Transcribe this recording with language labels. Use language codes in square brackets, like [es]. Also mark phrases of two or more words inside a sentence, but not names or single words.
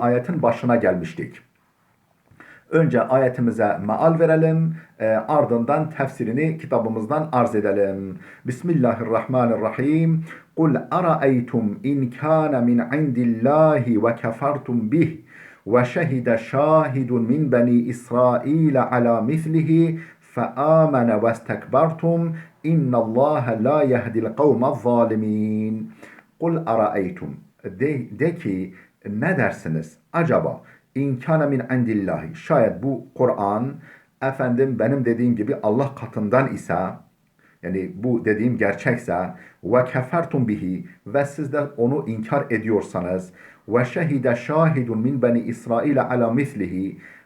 [tr] ayetin başına gelmiştik. Önce ayetimize meal verelim, ardından tefsirini kitabımızdan arz edelim. [ar] بسم الله الرحمن الرحيم. قل أرأيتم إن كان من عند الله وكفرتم به وشهد شاهد من بني إسرائيل على مثله فآمن واستكبرتم إن الله لا يهدي القوم الظالمين. قل أرأيتم, [tr] de ki ne dersiniz acaba, [ar] إن كان من عند الله, [tr] şayet bu Kur'an benim dediğim gibi Allah katından ise, yani bu dediğim gerçekse, [ar] وكفرتم به, [tr] ve siz de onu inkar ediyorsanız, [ar] وشهد شاهد من بني إسرائيل على مثله,